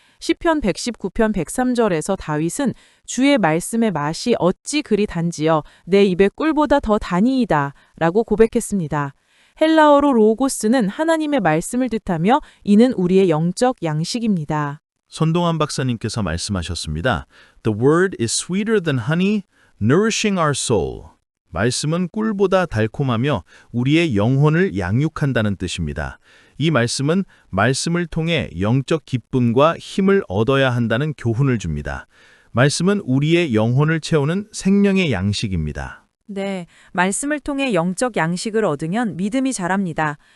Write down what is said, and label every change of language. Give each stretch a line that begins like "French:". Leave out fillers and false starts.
Korean: 시편 119편 103절에서 다윗은 주의 말씀의 맛이 어찌 그리 단지여 내 입에 꿀보다 더 단이이다 라고 고백했습니다. 헬라어로 로고스는 하나님의 말씀을 뜻하며 이는 우리의 영적 양식입니다. 손동환 박사님께서 말씀하셨습니다.
English: The word is sweeter than honey, nourishing our soul.
Korean: 말씀은 꿀보다 달콤하며 우리의 영혼을 양육한다는 뜻입니다. 이 말씀은 말씀을 통해 영적 기쁨과 힘을 얻어야 한다는 교훈을 줍니다. 말씀은 우리의 영혼을 채우는 생명의 양식입니다. 네, 말씀을 통해 영적 양식을 얻으면 믿음이 자랍니다.